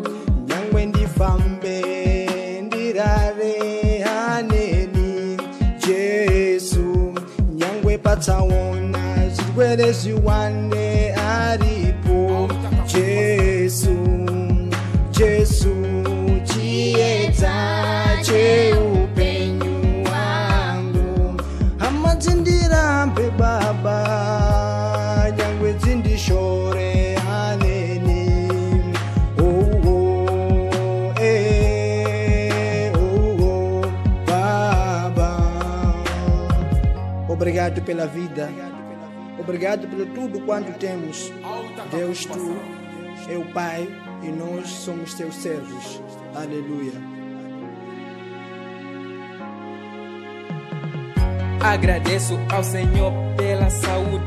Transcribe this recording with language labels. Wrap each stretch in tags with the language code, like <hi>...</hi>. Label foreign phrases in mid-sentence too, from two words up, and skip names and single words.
<sn>nyangwe ndifambe ndirare haneni Jesu, nyangwe patsaona zvirwere zviwande aripo Jesu, Jesu, chiedza cheupenyu wangu, hama dzindirambe Baba, nyangwe dzindishore haneni. Baba,</sn> <pt>obrigado pela vida, obrigado pelo tudo quanto temos. Deus, tu é o Pai e nós somos teus servos. Aleluia. Agradeço ao Senhor pela saúde.</pt>